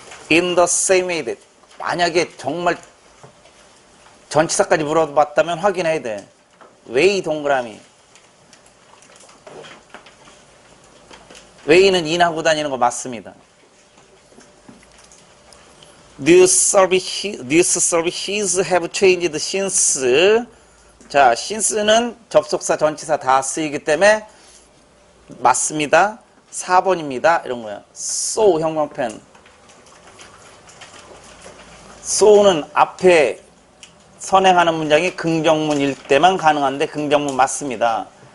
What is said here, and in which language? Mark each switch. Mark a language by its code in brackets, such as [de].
[en] in the same way that. [ko] 만약에 정말 전치사까지 물어봤다면 확인해야 돼. way 동그라미. way는 in하고 다니는 거 맞습니다. [en] News services have changed since. [ko] 자, since는 접속사, 전치사 다 쓰이기 때문에 맞습니다. 4번입니다. 이런 거야. so 형광펜. so는 앞에 선행하는 문장이 긍정문일 때만 가능한데 긍정문 맞습니다.